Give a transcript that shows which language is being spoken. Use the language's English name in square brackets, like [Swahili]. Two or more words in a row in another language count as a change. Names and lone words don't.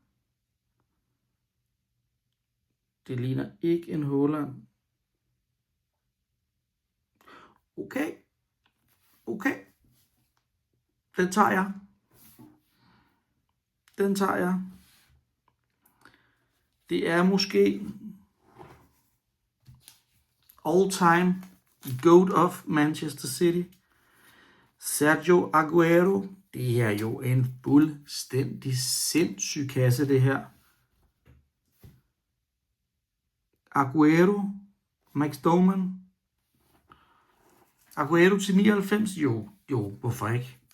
[Danish] Det ligner ikke en Haaland. Okay. Den tager jeg. Det er måske [English] all-time GOAT of Manchester City. [Danish] Sergio Aguero. Det er jo en fuldstændig sindssyg kasse, det her. Aguero. Max Doman. Aguero til 99? Jo, hvorfor ikke?